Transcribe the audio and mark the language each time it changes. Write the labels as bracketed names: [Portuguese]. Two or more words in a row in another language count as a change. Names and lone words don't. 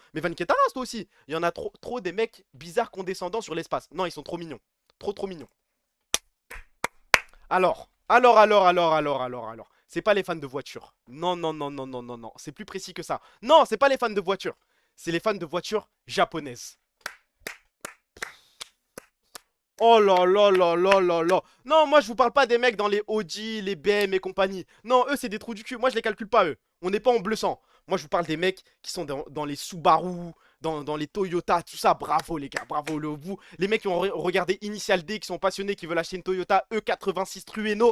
[French] Mais Van Ketaras, toi aussi. Il y en a trop des mecs bizarres condescendants sur l'espace. Non, ils sont trop mignons. Trop mignons. Alors. C'est pas les fans de voitures. Non, non, non, non, non, non, non. C'est plus précis que ça. Non, c'est pas les fans de voitures. C'est les fans de voitures japonaises. Oh là là là là là là. Non, moi je vous parle pas des mecs dans les Audi, les BM et compagnie. Non, eux c'est des trous du cul. Moi je les calcule pas eux. On n'est pas en bleu sang. Moi je vous parle des mecs qui sont dans les Subaru, dans les Toyota, tout ça. Bravo les gars, bravo vous. Les mecs qui ont regardé Initial D, qui sont passionnés, qui veulent acheter une Toyota E86 Trueno.